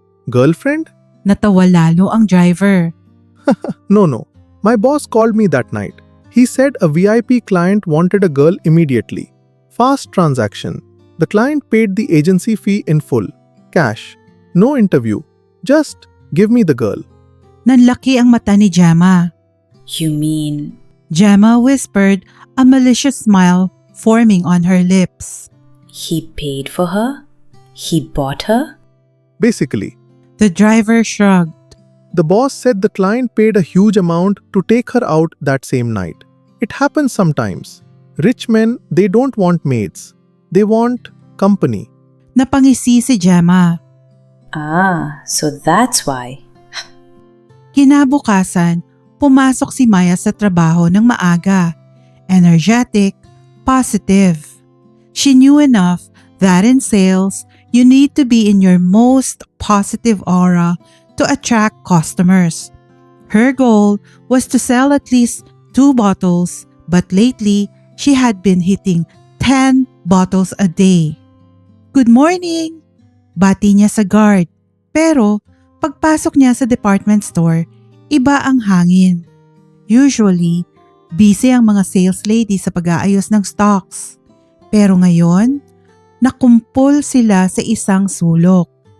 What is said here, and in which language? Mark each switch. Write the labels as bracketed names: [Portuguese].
[English] Girlfriend? [Filipino] Natawa lalo ang driver. [English] No. My boss called me that night. He said a VIP client wanted a girl immediately. Fast transaction. The client paid the agency fee in full. Cash. No interview. Just give me the girl. [Filipino] Nanlaki ang mata ni Gemma. [English] You mean Gemma whispered, a malicious smile forming on her lips. he paid for her? He bought her? Basically, The driver shrugged. the boss said the client paid a huge amount to take her out that same night. It happens sometimes. Rich men, they don't want maids. They want company. [Filipino] Napangisi si Gemma. [English] Ah, so that's why. [Filipino] Kinabukasan, pumasok si Maya sa trabaho ng maaga. [English] Energetic, positive. She knew enough that in sales, you need to be in your most positive aura to attract customers. Her goal was to sell at least 2 bottles, but lately, she had been hitting 10 bottles a day. Good morning! [Filipino] Bati niya sa guard. Pero pagpasok niya sa department store, iba ang hangin. Usually, busy ang mga sales lady sa pag-aayos ng stocks. Pero ngayon, nakumpul sila sa isang sulok.